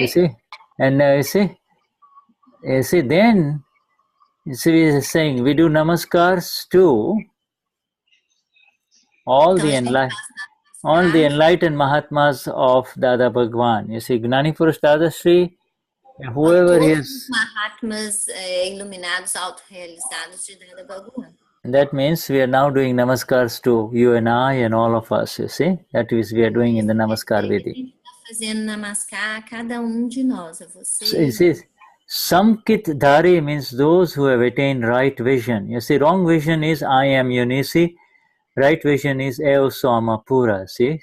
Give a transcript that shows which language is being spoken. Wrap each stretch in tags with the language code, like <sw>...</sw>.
<en>You see, and you see, then you see, we are saying we do namaskars to all the enlightened Mahatmas of Dada Bhagwan. You see, Gnani Purush Dadashri, whoever</en> <pt>todos</pt> <en>is</en> <pt>os Mahatmas iluminados, autorrealizados de Dada Bhagwan.</pt> <en>That means we are now doing namaskars to you and I and all of us, you see. That is, we are doing in the Namaskar Vidhi.</en> <pt>Fazendo namaskar a cada de nós, a você.</pt> <en>So it says, Samkit Dhari means those who have attained right vision. You see, wrong vision is I am Unisi, right vision is Eo Swamapura, see?</en>